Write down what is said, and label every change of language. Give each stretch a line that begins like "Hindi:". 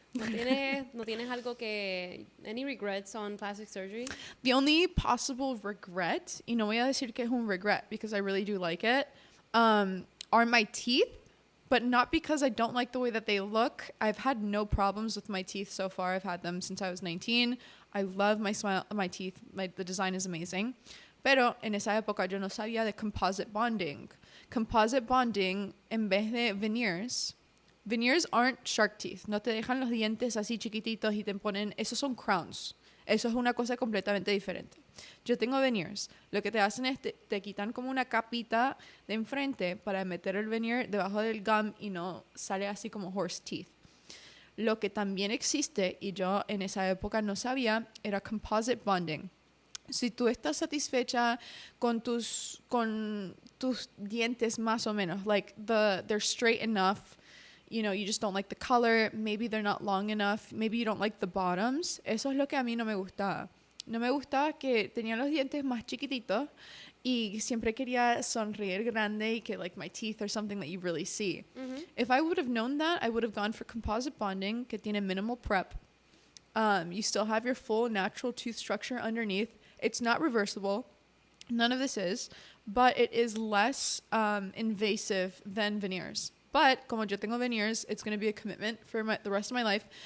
Spanish: ¿No tienes algo que...
English: Any regrets on plastic surgery? The only possible regret,
Spanish: y no voy a decir que es un
English: regret because I really do like it, are my teeth, but not because I don't like the way that they look. I've had no problems with my teeth so far. I've had them since I was 19. I love my smile, my teeth. The design is amazing.
Spanish: Pero en esa época yo no sabía de composite bonding. Composite bonding, en vez de veneers
English: aren't shark teeth.
Spanish: No te dejan los dientes así chiquititos y te ponen... Esos son crowns. Eso es una cosa completamente diferente. Yo tengo veneers. Lo que te hacen es te quitan como una capita de enfrente para meter el veneer debajo del gum y no sale así como
English: horse teeth.
Spanish: Lo que también existe, y yo en esa época no sabía, era composite bonding. Si tú estás satisfecha con tus dientes más o menos,
English: like they're straight enough, you know, you just don't like the color, maybe they're not long enough, maybe you don't like the bottoms.
Spanish: Eso es lo que a mí no me gustaba. No me gustaba que tenía los dientes más chiquititos y siempre quería sonreír grande y que
English: like my teeth are something that you really see. If I would have known that, I would have gone for composite bonding,
Spanish: que tiene
English: minimal prep. You still have your full natural tooth structure underneath. It's not reversible. None of this is, but it is less invasive than veneers. But
Spanish: como yo tengo
English: veneers, it's going to be a commitment for the rest of my life.